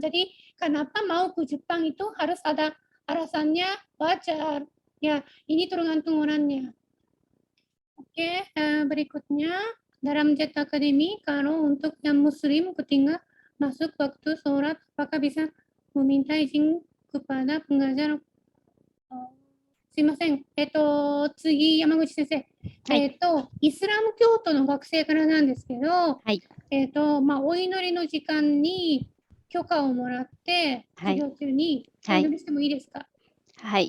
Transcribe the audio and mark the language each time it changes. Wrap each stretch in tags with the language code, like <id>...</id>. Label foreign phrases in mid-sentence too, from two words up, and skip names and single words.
<id>Jadi kenapa mau ke Jepang itu harus ada alasannya wajar. Ya, ini tergantung orangnya. Oke, berikutnya dalam Jet Academy, kalau untuk yang Muslim ketika masuk waktu sholat, apakah bisa meminta izin kepada pengajar?</id> <ja>すいません。次、山口先生。イスラム教徒の学生からなんですけど、はい。お祈りの時間に許可をもらって、はい授業中におはい祈りしてもいいですか？はい。</ja>